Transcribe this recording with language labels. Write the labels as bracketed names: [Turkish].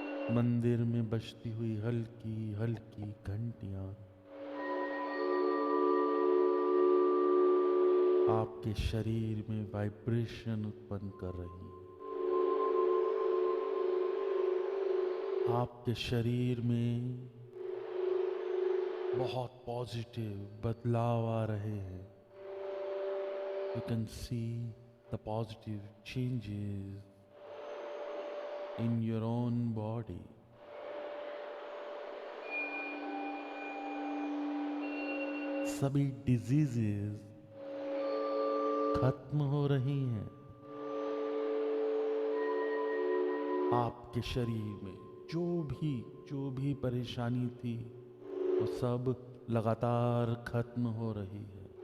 [Hindi] मंदिर में बजती हुई हल्की हल्की घंटियां आपके शरीर में वाइब्रेशन उत्पन्न कर रही हैं। आपके शरीर में बहुत पॉजिटिव बदलाव आ रहे हैं। [English] You can see the positive changes in your own body. [Hindi] सभी डिजीजेस खत्म हो रही हैं। आपके शरीर में जो भी परेशानी थी वो सब लगातार खत्म हो रही है।